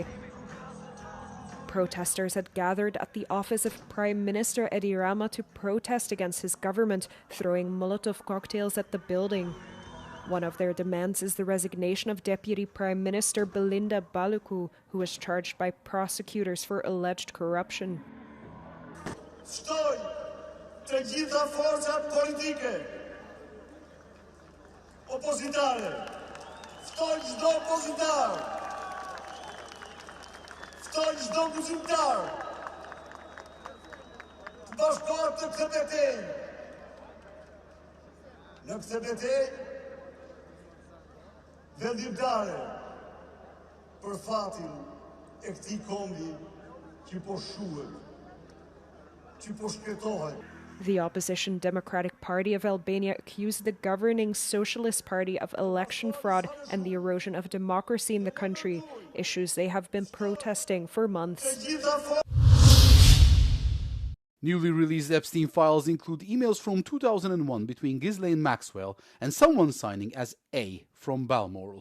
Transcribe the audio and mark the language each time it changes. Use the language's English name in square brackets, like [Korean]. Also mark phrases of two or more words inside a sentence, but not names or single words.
[English] Protesters had gathered at the office of Prime Minister Edi Rama to protest against his government, throwing Molotov cocktails at the building. One of their demands is the resignation of Deputy Prime Minister Belinda Baluku, who was charged by prosecutors for alleged corruption. [Albanian] Stoj të gjitha forcat politike opozitare. Stoj çdo opozitar. Stoj çdo guzimtar. Të bashkohet në këtë betejë. Në këtë betejë vendimtare për fatin e këtij kombi që po shuhet, që po shkretohet. [English] The opposition Democratic Party of Albania accused the governing Socialist Party of election fraud and the erosion of democracy in the country, issues they have been protesting for months. Newly released Epstein files include emails from 2001 between Ghislaine Maxwell and someone signing as A from Balmoral.